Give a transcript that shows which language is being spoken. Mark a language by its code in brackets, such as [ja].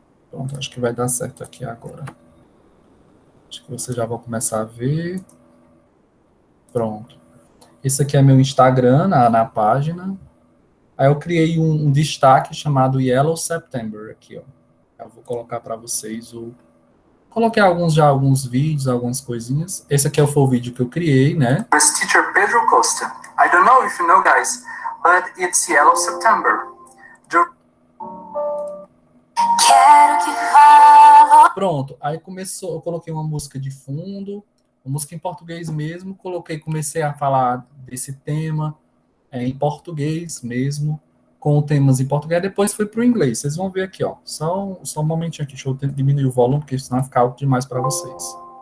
[pt] Pronto, acho que vai dar certo aqui agora. Acho que vocês já vão começar a ver. Pronto. Esse aqui é meu Instagram, na página. Aí eu criei um destaque chamado Yellow September aqui, ó. Eu vou colocar para vocês Coloquei alguns vídeos, algumas coisinhas. Esse aqui foi o vídeo que eu criei, né? [en] Teacher Pedro Costa. I don't know if you know, guys, but it's Yellow September. [pt] Quero que falo. Pronto, aí começou, eu coloquei uma música de fundo, uma música em português mesmo, comecei a falar desse tema em português mesmo, com temas em português, depois foi para o inglês. Vocês vão ver aqui, ó. Só um momentinho aqui, deixa eu diminuir o volume, porque senão vai ficar alto demais para vocês.